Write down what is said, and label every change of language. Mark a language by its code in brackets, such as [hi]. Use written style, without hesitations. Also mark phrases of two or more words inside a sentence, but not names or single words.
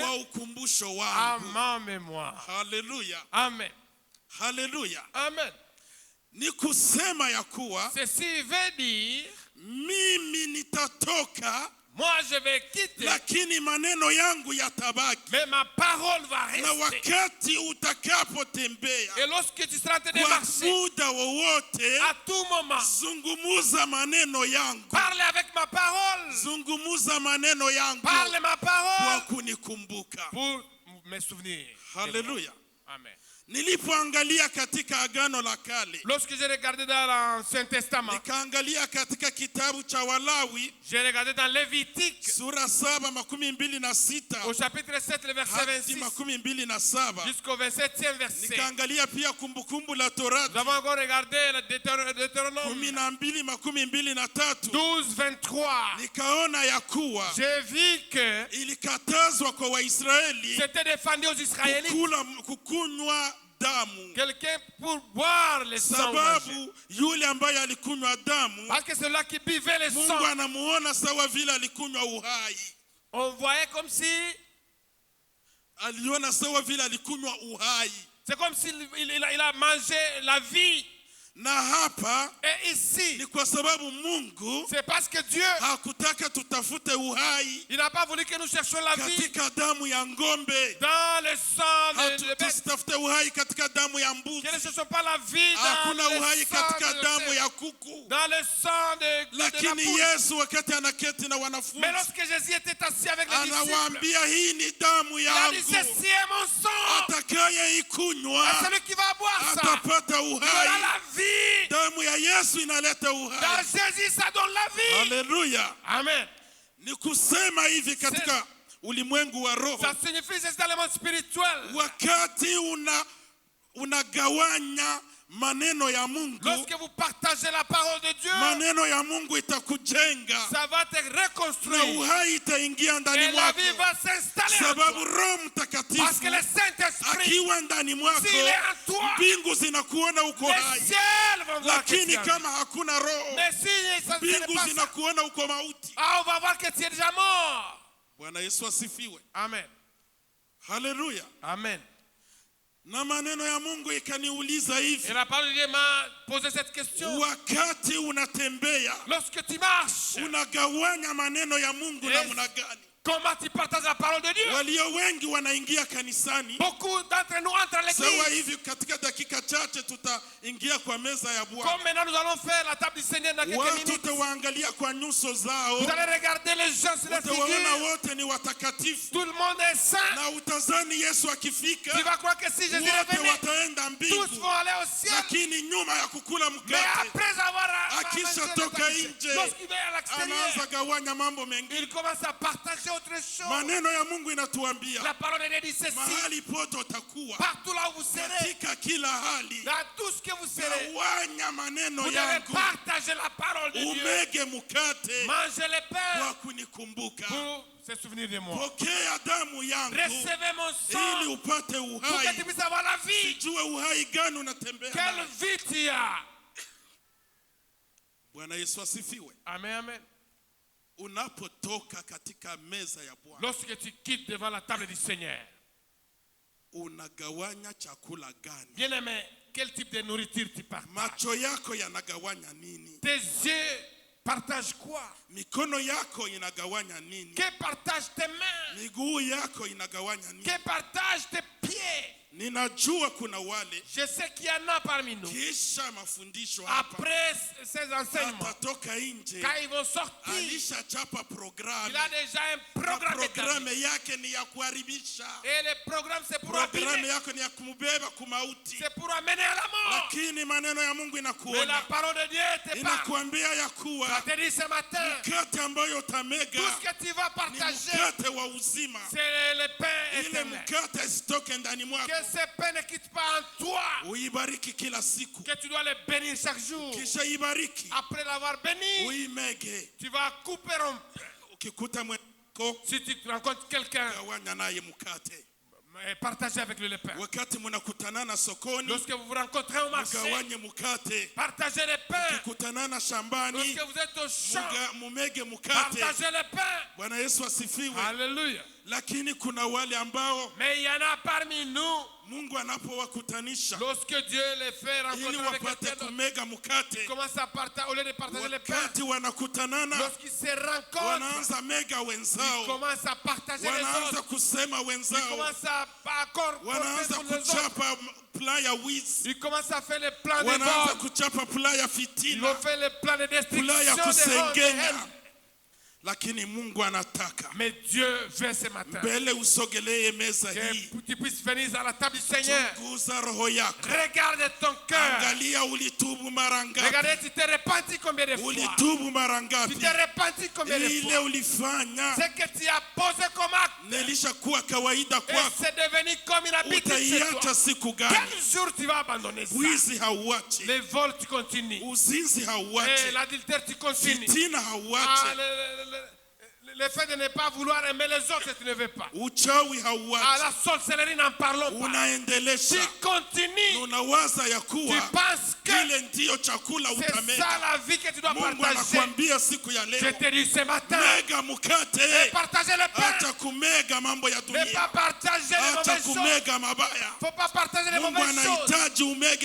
[sw] kwa ukumbusho wangu. [fr] à ma mémoire. [sw] Haleluya. [fr] Amen. [sw] Haleluya. [fr] Amen. [sw] Ni kusema ya kuwa [fr] ceci veut dire [sw] mimi nitatoka, [fr] moi je vais quitter, [sw] lakini maneno yangu yatabaki. [fr] mais ma parole va rester. [sw] Na wakati utakapotembea, [fr] et lorsque tu seras en train de [sw] kwa [fr] marcher, [sw] muda wowote, [fr] à tout moment, [sw] zungumuza maneno yangu. [fr] parle avec ma parole. [sw] Zungumuza maneno yangu [fr] Parle ma parole [sw] kwa kunikumbuka. [fr] pour me souvenir. [sw] Haleluya. [fr] Amen. [sw] Nilipoangalia katika Agano la Kale, [fr] Lorsque j'ai regardé dans l'Ancien Testament, [sw] nikaangalia katika kitabu cha Walawi [fr] j'ai regardé dans Lévitique [sw] sura 7:26 [fr] au chapitre 7 le verset [sw] hadi 26 27, [fr] jusqu'au 27e verset. [sw] nikaangalia pia Kumbukumbu la Torati [fr] Nous avons encore regardé le Deutéronome [sw] 12:23, [fr] 12:23. [sw] nikaona ya kuwa [fr] J'ai vu que [sw] ilikatazwa kwa Waisraeli [fr] c'était défendu aux Israélites [sw] kukunywa damu, [fr] quelqu'un pour boire le sang. [sw] sababu yule ambaye alikunywa damu, [fr] Parce que celui qui buvait le [sw] Mungu [fr] sang, [sw] anamuona sawa vile alikunywa uhai. [fr] on voyait comme si, [sw] Aliona sawa vile alikunywa uhai. [fr] c'est comme s'il il a mangé la vie. [sw] Na hapa [fr] Et ici, [sw] ni kwa sababu Mungu [fr] c'est parce que Dieu, [sw] hakutaka tutafute uhai [fr] il n'a pas voulu que nous cherchions la vie [sw] katika damu ya ng'ombe. [fr] dans le sang de bête. [sw] Tusitafute uhai katika damu ya [fr] Que ne [sw] mbuzi. [fr] cherchons pas la vie dans [sw] Hakuna [fr] le [sw] uhai [fr] sang [sw] katika [fr] de [sw] damu [fr] bête, [sw] ya kuku. [fr] dans le sang de la [sw] Lakini [fr] poule. [sw] Yesu wakati anaketi na [fr] Mais [sw] wanafunzi, [fr] lorsque Jésus était assis avec les disciples, [sw] anawaambia hii ni damu [fr] il a dit, [sw] yangu, [fr] ceci est mon sang. [sw] atakaye [fr] Et [sw] ikunywa [fr] celui qui va boire ça, [sw] atapata [fr] il aura [sw] uhai. [fr] la vie. [sw] Damu ya Yesu inaleta [fr] Dans [sw] uhai. [fr] Jésus, ça donne la vie. [sw] Haleluya. [fr] Amen. [sw] Ni kusema hivi katika ulimwengu wa roho, [fr] Ça signifie c'est dans le monde spirituel. [sw] wakati unagawanya maneno ya Mungu, [fr] Lorsque vous partagez la parole de Dieu, [sw] maneno ya Mungu itakujenga [fr] ça va te [sw] na [fr] reconstruire. [sw] uhai itaingia ndani [fr] Et la [sw] mwako, [fr] vie va s'installer en [sw] sababu [fr] toi. [sw] Roho [fr] Parce [sw] Mtakatifu [fr] que le Saint-Esprit, [sw] akiwa ndani mwako, [fr] s'il est en toi, [sw] mbingu zinakuona uko [fr] les [sw] hai. [fr] ciels vont voir que tu [sw] Lakini [fr] es en vie. [sw] kama hakuna Roho, [fr] Mais si ça ne [sw] mbingu [fr] n'est pas ça, [sw] zinakuona uko mauti. [fr] on va voir que tu es déjà mort. [sw] Bwana Yesu asifiwe. [fr] Amen. [sw] Haleluya. [fr] Amen. [sw] Na maneno ya Mungu ikaniuliza [fr] Et [sw] hivi, [fr] la parole de Dieu m'a posé cette question. [sw] wakati unatembea [fr] Lorsque tu marches, [sw] unagawanya maneno ya Mungu [fr] Yes. [sw] namna gani? [fr] Comment tu partages la parole de Dieu? [sw] Walio wengi wanaingia kanisani. [fr] Beaucoup d'entre nous entrent à [sw] Sawa [fr] l'église. [sw] hivi katika dakika chache tutaingia kwa meza ya Bwana. [fr] Comme maintenant nous allons faire la table du Seigneur dans quelques [sw] Watu [fr] minutes. [sw] utawaangalia kwa nyuso zao. [fr] Vous allez regarder les gens sur les [sw] Utawaona [fr] figures. [sw] wote ni watakatifu. [fr] Tout le monde est saint. [sw] Na utazani Yesu [fr] Tu [sw] akifika [fr] vas croire que si Jésus est [sw] wote [fr] venu, [sw] wataenda [fr] tous [sw] mbingu. [fr] vont aller au ciel. [sw] Lakini nyuma ya kukula [fr] Mais [sw] mkate [fr] après avoir [sw] akisha [fr] mangé [sw] toka [fr] le [sw] nje, [fr] lorsqu'il va à l'extérieur, [sw] anaanza gawanya mambo mengine. [fr] il commence à partager autre chose. [sw] Maneno ya Mungu inatuambia [fr] La parole de Dieu dit ceci. [sw] mahali pote utakuwa, [fr] Partout là où vous serez, [sw] katika kila hali, [fr] dans tout ce que vous serez, [sw] gawanya maneno [fr] vous devez [sw] yangu, [fr] partager la parole de Dieu. [sw] umege mkate [fr] Mangez le pain [sw] kwa kunikumbuka. [fr] pour se souvenir de moi. [sw] Pokea damu yangu [fr] Recevez mon [sw] ili [fr] sang [sw] upate [fr] pour que tu [sw] uhai. [fr] puisses avoir la vie. [sw] Sijue uhai gani unatembea [fr] Quelle [sw] nayo. [fr] vie tu as. [sw] Bwana Yesu asifiwe. [fr] Amen, amen. [sw] Unapotoka katika meza ya Bwana, [fr] Lorsque tu quittes devant la table du Seigneur, [sw] unagawanya chakula gani? [fr] bien-aimé, quel type de nourriture tu partages? [sw] Macho yako yanagawanya nini? [fr] Tes yeux partagent quoi? [sw] Mikono yako inagawanya nini? [fr] Que partagent tes mains? [sw] Miguu yako inagawanya nini? [fr] Que partagent tes pieds? [sw] Ninajua kuna wale [fr] Je sais qu'il y en a parmi nous. [sw] kisha mafundisho hapa [fr] Après ces enseignements, [sw] atatoka nje, [fr] quand ils vont sortir, [sw] alishachapa programu [fr] il a déjà un [sw] na [fr] programme établi. [sw] programu yake ni ya kuharibisha. [fr] Et le programme, c'est pour [sw] Programu [fr] abîmer. [sw] yako ni ya kumbeba kumauti, [fr] C'est pour amener à la mort. [sw] lakini maneno ya Mungu [fr] Mais la [sw] inakuonya, [fr] parole de Dieu te parle. [sw] inakuambia ya kuwa [fr] Ça te dit ce matin, [sw] mkate ambayo utamega [fr] tout ce que tu vas [sw] ni [fr] partager, [sw] mkate wa uzima. [fr] c'est le pain [sw] Ile [fr] éternel. [sw] mkate isitoke ndani mwako, [fr] Que ce pain ne quitte pas en toi. [sw] uibariki kila siku, [fr] Que tu dois le bénir chaque jour. [sw] kisha ibariki, [fr] Après l'avoir béni, [sw] uimege. [fr] tu vas couper rompre. [sw] Ukikuta mwenzako, [fr] Si tu rencontres quelqu'un, [sw] gawanya naye mkate. [fr] partagez avec lui le pain. [sw] Wakati mnakutanana sokoni, [fr] Lorsque vous vous rencontrez au marché, [sw] mgawanye mkate. [fr] partagez le pain. [sw] Mkikutanana shambani, [fr] Lorsque vous êtes au champ, [sw] mumege mkate. [fr] partagez le pain. [sw] Bwana Yesu asifiwe. [fr] Alléluia. [sw] Lakini kuna wale ambao [fr] Mais il y en a parmi nous, [sw] Mungu anapowakutanisha [fr] lorsque Dieu les fait [sw] ili [fr] rencontrer avec [sw] wapate [fr] quelqu'un d'autre, [sw] kumega mkate, [fr] commence à partager, au lieu de partager le pain, [sw] wakati wanakutanana [fr] lorsqu'ils se rencontrent, [sw] wanaanza mega [fr] ils [sw] wenzao, [fr] commencent à partager les [sw] wanaanza [fr] autres. [sw] kusema [fr] Ils [sw] wenzao, [fr] commencent à accorder [sw] wanaanza [fr] pour les autres. [sw] kuchapa plan ya wizi, [fr] Ils commencent à faire les plans de [sw] wanaanza [fr] vol. [sw] kuchapa plan ya [fr] Ils [sw] fitina, [fr] ont fait les plans de destruction, [sw] plan ya [fr] de honte, de [sw] kusengenya. [fr] haine. [sw] Lakini Mungu anataka [fr] Mais Dieu veut ce matin [sw] mbele usogelee meza [fr] que [sw] hii, [fr] tu puisses venir à la table du Seigneur. [sw] chunguza roho yako, [fr] Regarde ton cœur. [sw] angalia ulitubu mara ngapi, [fr] Regardez, tu t'es repenti combien de fois? [sw] ulitubu mara [fr] Tu [sw] ngapi, [fr] t'es repenti combien de [sw] ile [fr] fois? [sw] ulifanya [fr] Ce que tu as posé comme acte, [sw] nilishakuwa kawaida [fr] et [sw] kwako, [fr] c'est devenu comme une habitude chez toi. [sw] utaiacha siku gani? [fr] Quel jour tu vas abandonner ça? [sw] Wizi hauachi, [fr] Les vols, tu continues. [sw] uzinzi [fr] Et [sw] hauachi, [fr] l'adultère, tu continues. [sw] fitina [fr] Ah, [sw] hauachi, [fr] le fait de ne pas vouloir aimer les autres, tu ne veux pas. [sw] uchawi [fr] Ah, [sw] hauachi, [fr] la sorcellerie, n'en parlons pas. [sw] unaendelesha, [fr] Tu continues. [sw] unawaza ya [fr] Tu [sw] kuwa [fr] penses que [sw] kile ndiyo chakula [fr] c'est ça [sw] utamega. [fr] la vie que tu dois [sw] Mungu [fr] partager. [sw] anakuambia siku ya [fr] Je [sw] leo, [fr] te dis ce matin, [sw] mega mkate, [fr] partagez le pain. [sw] acha kumega mambo ya [fr] Ne pas [sw] dunia, [fr] partager les [sw] acha [fr] mauvaises choses. [sw] kumega mabaya. [fr] Il ne faut pas partager les [sw] Mungu [fr] mauvaises choses. [sw] anahitaji umege